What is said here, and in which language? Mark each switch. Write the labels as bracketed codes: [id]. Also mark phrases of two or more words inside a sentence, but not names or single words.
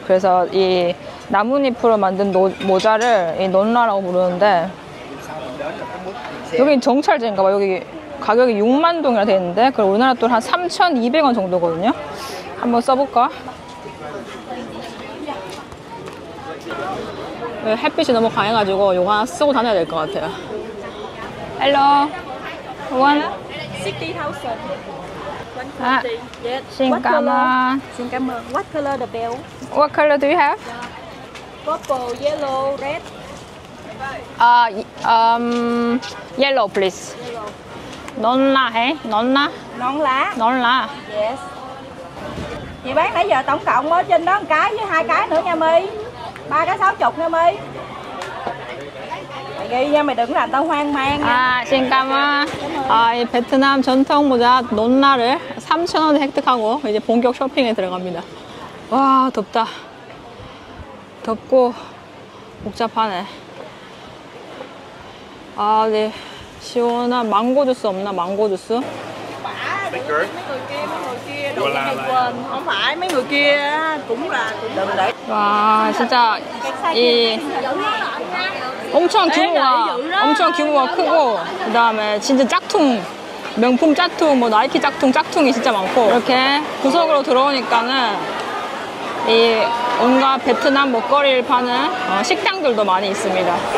[ko] 그래서 이 나뭇잎으로 만든 모자를 이 논라라고 부르는데, 여기 정찰제인가 봐. 여기 가격이 6만 동이라 되어 있는데, 그럼 우리나라 돈 한 3,200원 정도거든요. 한번 써볼까? 햇빛이 너무 강해가지고 이거 하나 쓰고 다녀야 될 것 같아요. [en] Hello, one. 60,000. [ko] 아, [vi] xin cảm ơn. Xin cảm ơn. [en] What color the bell? What color do you have? Purple, yellow, red. Yellow, please. [vi] Non la hả? Non la? Non lá. Non la. [en] Yes. [vi] Chị bán nãy giờ tổng cộng ở trên đó 1 cái với 2 cái nữa nha My. 3 cái 60 nha My. Mày ghi nha, mày đừng làm tao hoang mang nha. xin cảm ơn. [ko] 이 베트남 전통 모자 논라를 3,000원에 획득하고 이제 본격 쇼핑에 들어갑니다. 와, 덥다. 덥고 복잡하네. 아, 네. 시원한 망고 주스 없나? 망고 주스? [vi] Không phải mấy người kia cũng là đừng để. [ko] 와, 진짜 이 엄청 규모가 크고, 그 다음에 진짜 짝퉁, 명품 짝퉁, 뭐 나이키 짝퉁이 진짜 많고, 이렇게 구석으로 들어오니까는 이 온갖 베트남 먹거리를 파는 식당들도 많이 있습니다.